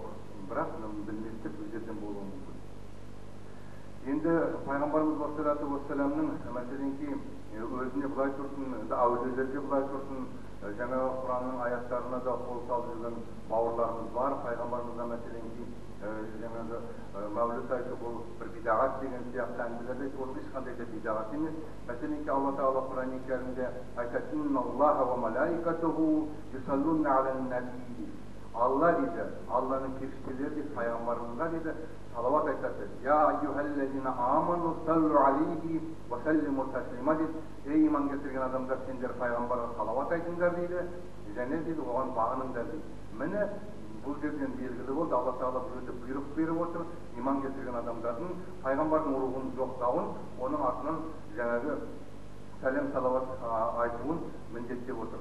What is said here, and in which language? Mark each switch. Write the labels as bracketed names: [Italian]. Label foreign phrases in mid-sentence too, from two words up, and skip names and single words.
[Kazakh] Бірақ білместік өздерден болуы мүмкін. Енді пайғамбарымыз [Arabic] صلى الله عليه [Kazakh] вассаламның мәселенки өзіне былай тұрсын, әулиелерге былай тұрсын, жаңағы Құранның аяттарына да қол салып жүрген бауырларымыз бар. Пайғамбарымызға мәселенки жаңағы мәуліт айту бұл бір бидағат деген сияқты әңгімелерде, ол ешқандай да бидағат емес. Мәселенки Алла Тағала Құран-ы Кәрімде айтады: [Arabic] «إن الله وملائكته يصلون على النبي». [Kazakh] Алла дейді, Алланың періштелері дейді, пайғамбарымызға дейді, салауат айтады. [Arabic] «يا أيها الذين آمنوا صلوا عليه وسلموا تسليما» дейді. [Kazakh] Ей иман келтірген адамдар, сендер пайғамбарға салауат айтыңдар дейді, және дейді оған бағыныңдар дейді. Міне бұл жерден белгілі болды, Алла Тағала бұл жерде бұйрық беріп отыр, иман келтірген адамдардың пайғамбардың рухын жоқтауын, оның артынан жаңағы сәлем салауат айтуын міндеттеп отыр.